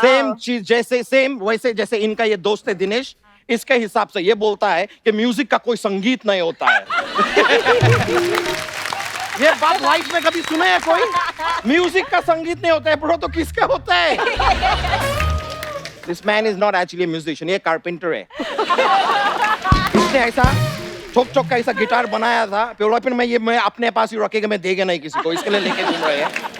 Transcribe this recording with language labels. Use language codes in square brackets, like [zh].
[hi] Same चीज जैसे वैसे जैसे इनका ये दोस्त है दिनेश, इसके हिसाब से ये बोलता है कि म्यूजिक का कोई संगीत नहीं होता है। ये बात लाइफ में कभी सुने है कोई? म्यूजिक का संगीत नहीं होता है ब्रो, तो किसका होता है? [en] This man is not actually a musician, [hi] ये कारपेंटर है। इसने ऐसा ठोक का ऐसा गिटार बनाया था, फिर मैं अपने पास ही रखेगा, मैं देगा नहीं किसी को, इसके लिए लेके घूम रहे हैं।